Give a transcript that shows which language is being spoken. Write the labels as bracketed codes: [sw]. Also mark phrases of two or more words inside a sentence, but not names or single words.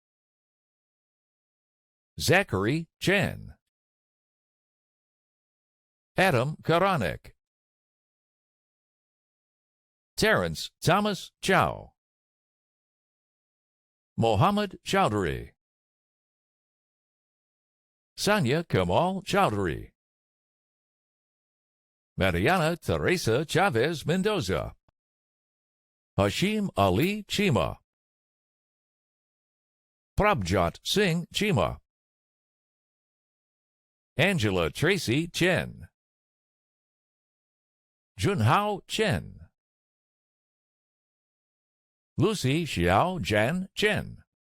[en] Zachary Chan, Adam Karanek, Terrence Thomas Chow, Mohammed Chowdhury, Sanya Kamal Chowdhury, Mariana Teresa Chavez Mendoza, Hashim Ali Chima, Prabjot Singh Chima, Angela Tracy Chen, Junhao Chen, Lucy Xiao Jan Chen,